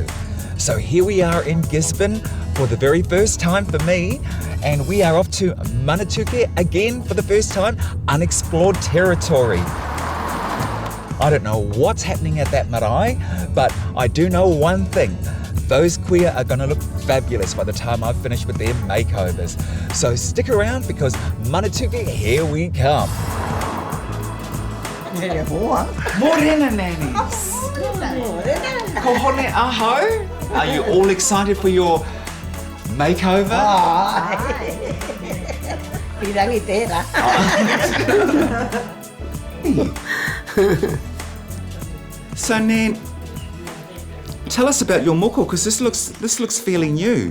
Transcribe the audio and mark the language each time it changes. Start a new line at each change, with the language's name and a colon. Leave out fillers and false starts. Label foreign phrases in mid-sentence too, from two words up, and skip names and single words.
English: So here we are in Gisborne for the very first time for me, and we are off to Manatuke again for the first time, unexplored territory. I don't know what's happening at that marae, but I do know one thing. Those queer are going to look fabulous by the time I've finished with their makeovers. So stick around because Manatuke, here we come. Morena nannies.
Māori: Ko hone aho.
English: Are you all excited for your makeover? So Nan, tell us about your moko, because this looks fairly new.